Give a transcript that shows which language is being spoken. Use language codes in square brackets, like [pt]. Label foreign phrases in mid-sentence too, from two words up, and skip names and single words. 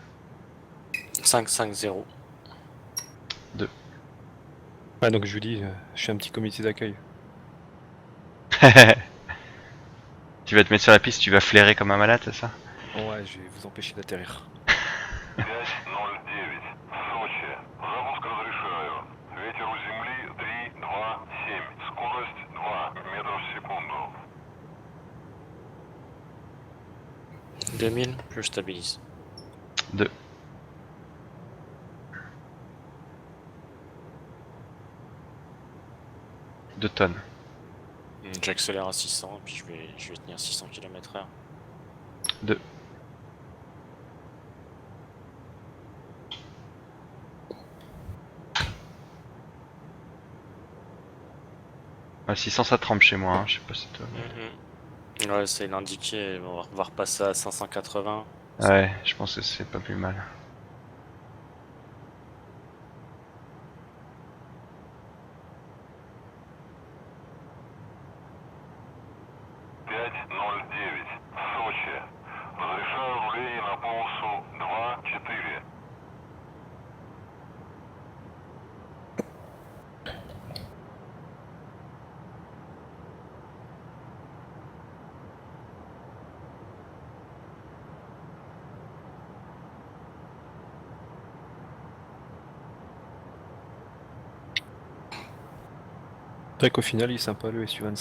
[fr] 5-5-0. Ouais, donc je vous dis, je suis un petit comité d'accueil. Tu vas te mettre sur la piste, tu vas flairer comme un malade, c'est ça? Ouais, je vais vous empêcher d'atterrir. 509. [ru] Сочи. Запуск разрешаю. Ветер у земли 3-2-7. Скорость 2 метра в секунду. [fr] 2000, je stabilise. 2. Tonnes. J'accélère à 600 et puis je vais tenir 600 km/h. 2. Ah, 600 ça trempe chez moi, hein. Je sais pas si toi. Ouais, c'est l'indiqué, on va repasser à 580. Ouais, je pense que c'est pas plus mal. [ru] Сочи. Разрешаю руление на полосу 2-4. [fr] C'est vrai qu'au final, il est sympa le Su-25.